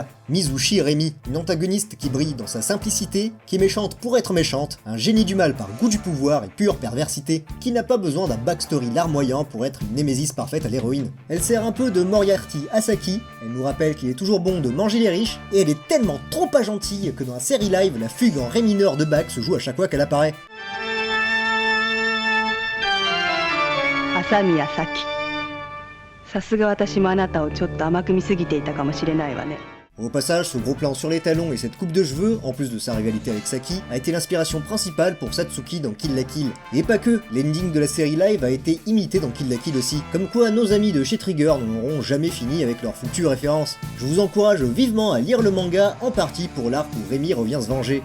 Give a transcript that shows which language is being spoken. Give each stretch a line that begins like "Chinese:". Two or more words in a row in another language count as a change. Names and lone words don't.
French: Mizushi Remi, une antagoniste qui brille dans sa simplicité, qui est méchante pour être méchante, un génie du mal par goût du pouvoir et pure perversité, qui n'a pas besoin d'un backstory larmoyant pour être une némésis parfaite à l'héroïne. Elle sert un peu de Moriarty à Saki, elle nous rappelle qu'il est toujours bon de manger les riches, et elle est tellement trop pas gentille que dans la série live, la fugue en ré mineur de Bach se joue à chaque fois qu'elle apparaît. Asamiya Saki.
Japanese: さすが私もあなたをちょっと甘く見すぎていたかもしれないわね。
French: Au passage, ce gros plan sur les talons et cette coupe de cheveux, en plus de sa rivalité avec Saki, a été l'inspiration principale pour Satsuki dans Kill la Kill. Et pas que, l'ending de la série live a été imité dans Kill la Kill aussi. Comme quoi nos amis de chez Trigger n'auront jamais fini avec leurs foutues références. Je vous encourage vivement à lire le manga, en partie pour l'arc où Rémi revient se venger.